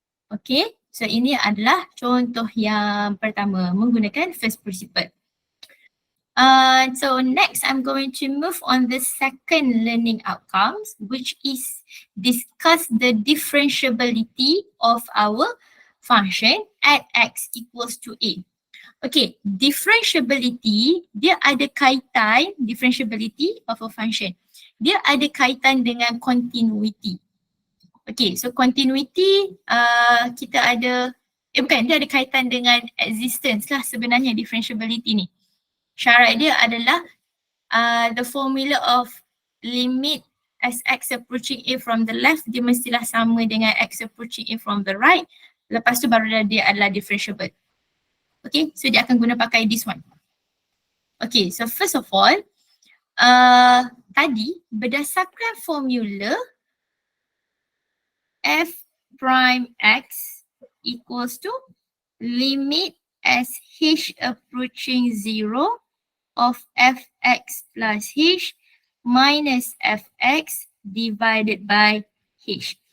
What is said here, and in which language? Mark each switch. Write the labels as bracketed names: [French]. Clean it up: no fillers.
[Malay] Okay, so ini adalah contoh yang pertama menggunakan first principle. [English] So next, I'm going to move on the second learning outcomes, which is discuss the differentiability of our function at x equals to a. Okay, differentiability, [Malay] dia ada kaitan, [English] differentiability of a function. [Malay] Dia ada kaitan dengan continuity. Okay, so continuity kita ada, bukan, dia ada kaitan dengan existence lah sebenarnya differentiability ni. Syarat dia adalah [English] the formula of limit as x approaching a from the left, [Malay] dia mestilah sama dengan [English] x approaching a from the right. [Malay] Lepas tu baru dia adalah differentiable. Okay, so dia akan guna pakai [English] this one. Okay, so first of all, [Malay] tadi berdasarkan [English] formula f prime x equals to limit as h approaching 0 of fx plus h minus fx divided by h.